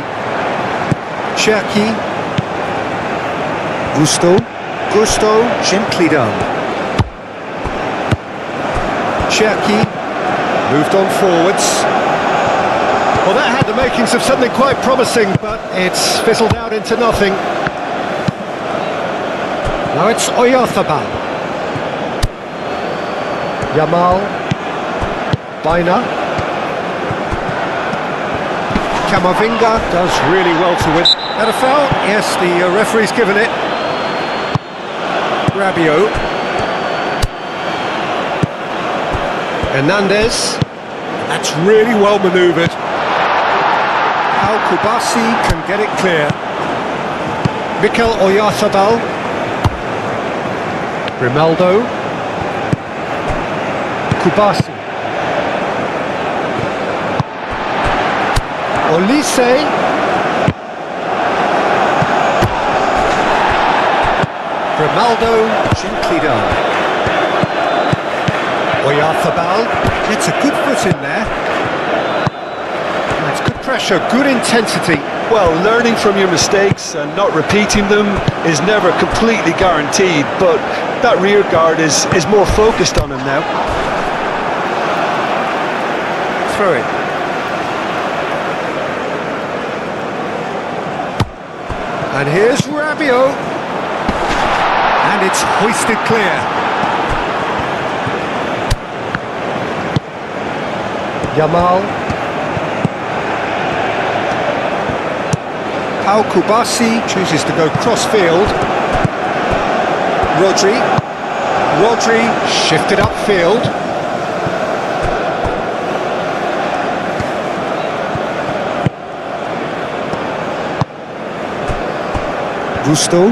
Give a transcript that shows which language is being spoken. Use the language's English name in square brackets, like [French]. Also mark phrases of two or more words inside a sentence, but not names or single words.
[English] Cherki. Gusto. Gently done. Cherki. Moved on forwards. Well, that had the makings of something quite promising, but it's fizzled out into nothing. Now it's Oyarzabal. Yamal. Baina. Camavinga does really well to win. That a foul? Yes, the referee's given it. Rabiot. Hernandez. That's really well manoeuvred. How Kubasi can get it clear. Mikel Oyarzabal. Grimaldo. Kubasi. Olise. Grimaldo, gently done. Oyarzabal gets a good foot in there. That's good pressure, good intensity. Well, learning from your mistakes and not repeating them is never completely guaranteed, but that rear guard is more focused on him now. throw-in. And here's Rabiot. And it's hoisted clear. Yamal. Pau Kubasi chooses to go cross-field. Rodri shifted upfield. Gusto.